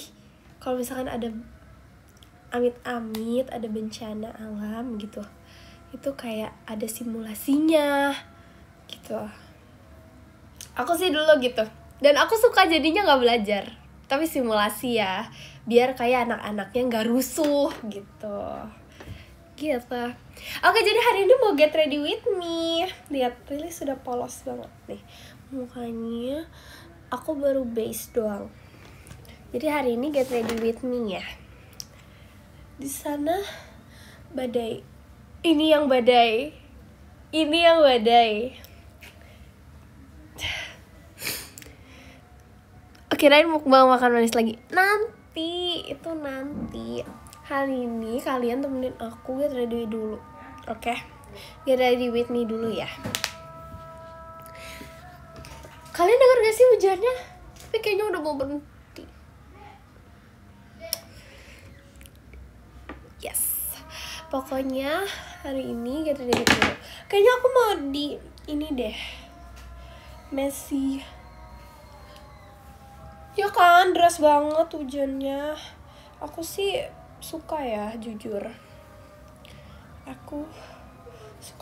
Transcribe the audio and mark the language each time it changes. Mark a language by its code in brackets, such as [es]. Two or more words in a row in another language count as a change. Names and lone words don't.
[id] Kalau misalkan ada amit-amit ada bencana alam gitu, itu kayak ada simulasinya gitu. Aku sih dulu gitu, dan aku suka jadinya nggak belajar tapi simulasi ya, biar kayak anak-anaknya nggak rusuh gitu. Oke, jadi hari ini mau [en] get ready with me. [id] Lihat, Lily sudah polos banget nih mukanya. Aku baru base doang. Jadi hari ini [en] get ready with me [id] ya. Di sana badai. Ini yang badai. Kirain mau makan manis lagi. Nanti. Hari ini kalian temenin aku [en] get ready [id] dulu. Oke? [en] Get ready with me [id] dulu ya. Kalian denger gak sih hujannya? Tapi kayaknya udah mau berhenti. Yes. Pokoknya hari ini [en] get ready [id] dulu. Kayaknya aku mau di ini deh. Messi. Ya kan, deras banget hujannya. Aku sih suka ya, jujur. Aku suka.